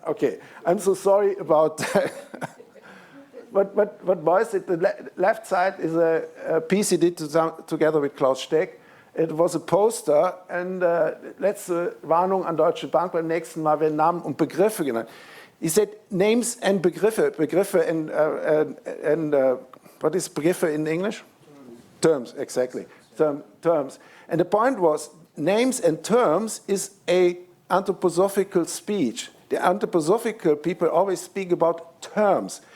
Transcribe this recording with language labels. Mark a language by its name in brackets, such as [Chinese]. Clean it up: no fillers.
[English] Okay, I'm so sorry about that. But Beuys, the left side is a piece he did together with Klaus Steck. It was a poster, and [German] letzte Warnung an Deutsche Bank, beim nächsten Mal werden Namen und Begriffe genannt. [English] He said names and Begriffe and what is Begriffe in English? Terms, exactly. Terms. And the point was, names and terms is a anthroposophical speech. The anthroposophical people always speak about terms.